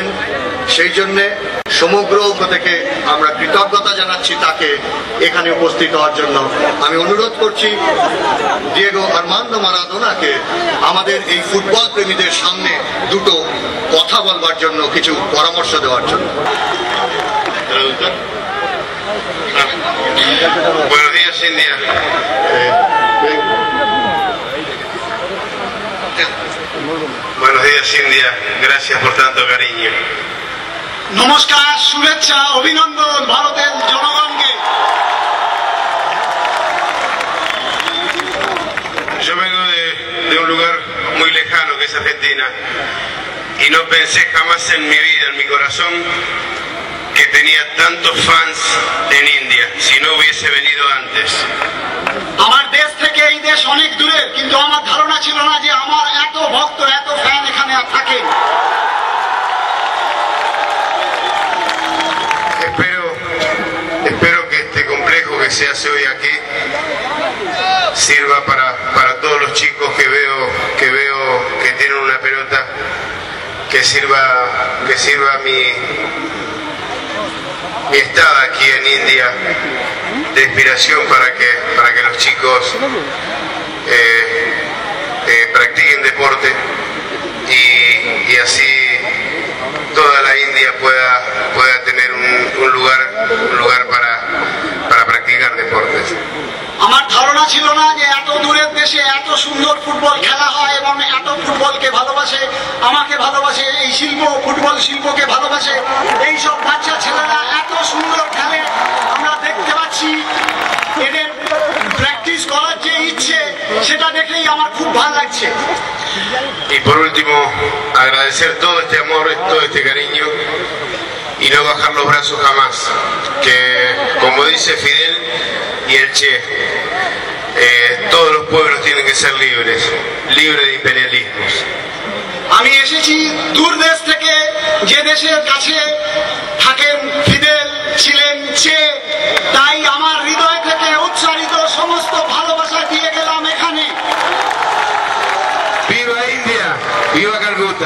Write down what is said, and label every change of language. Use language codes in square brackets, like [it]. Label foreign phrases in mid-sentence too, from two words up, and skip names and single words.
[bn] সেই জন্যে সমগ্র থেকে আমরা কৃতজ্ঞতা জানাচ্ছি তাকে এখানে উপস্থিত হওয়ার জন্য। আমি অনুরোধ করছি দিয়েগো আর্মান্দো মারাদোনাকে আমাদের এই ফুটবল প্রেমীদের সামনে দুটো কথা বলবার জন্য, কিছু পরামর্শ দেওয়ার জন্য। [es] Buenos días, India. Buenos días, India. Gracias por tanto cariño. [bn] নমস্কার, শুভেচ্ছা, অভিনন্দন ভারতের জনগণকে। [es] Yo vengo de un lugar muy lejano que es Argentina y no pensé jamás en mi vida, en mi corazón, que tenía tantos fans en India, si no hubiese venido antes. [bn] ভক্ত, এত ফ্যান এখানে থাকে। [es] Espero que este complejo que se hace hoy aquí sirva para todos los chicos que veo que tienen una pelota, que sirva mi estada aquí en India de inspiración para que los chicos practiquen deporte y así toda la India pueda tener un lugar para practicar deportes. [bn] আমার ধারণা ছিল না যে এত দূরের দেশে এত সুন্দর ফুটবল খেলা হয় এবং এত ফুটবলকে ভালোবাসে, আমাকে ভালোবাসে, এই ফুটবল শিল্পকে ভালোবাসে। এই সব বাচ্চা ছেলেরা এত সুন্দর খেলে আমরা দেখতে পাচ্ছি। এদের প্র্যাকটিস করার যে ইচ্ছে সেটা দেখলেই আমার খুব ভালো লাগছে। [es] Y por último, agradecer todo este amor, todo este cariño y no bajar los brazos jamás. Que, como dice Fidel y el Che, todos los pueblos tienen que ser libres de imperialismos. [bn] আমি এসেছি দূর দেশ থেকে, যে দেশের কাছে থাকেন ফিদেল, ছিলেন চে, তাই আমার হৃদয় থেকে উচ্চারিত সমস্ত ভালোবাসা দিয়ে গেলাম এখানে। [es] ¡Viva India! ¡Viva Calcuta!